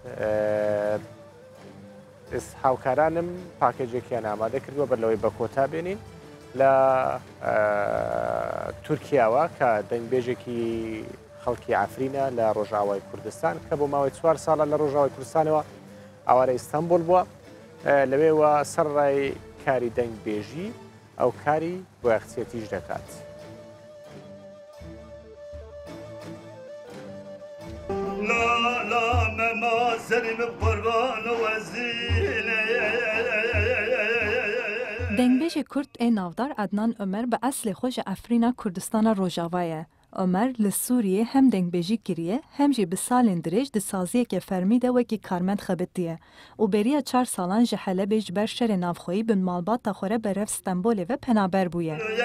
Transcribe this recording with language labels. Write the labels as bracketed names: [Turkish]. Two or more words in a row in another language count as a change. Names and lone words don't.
[Central Kurdish] هاوکارانم پاکێجێکیان ئامادە کردووە بەرلەوەی بە کۆتا بێنین لە تورکیاوە کە دەنگبێژێکی خەڵکی ئافرینە لە ڕۆژاوای کوردستان کە بۆ ماوەی 4 ساڵە لە ڕۆژاوای کوردستانەوە ئاوارە ئیستانبول بووە لەوێوە سەرڕای کاری دەنگبێژی ئەو کاری بۆ یەخچێتیش دەکات. [Kurdish] دەنگبێژی کورد ê navdar Adnan Ömer bi eslê xwe ji Efrîna Kurdistana Rojava ye. Ömer li Sûriyê hem dengbêjî kiriye hem jî bi salên dirêj di saziyekê fermî de wekî karmend xebitiye û bêriya 4 salan ji Helebê ji ber şerê navxweyî bi malbata xwe re berev Stenbolê ve penaber bûye.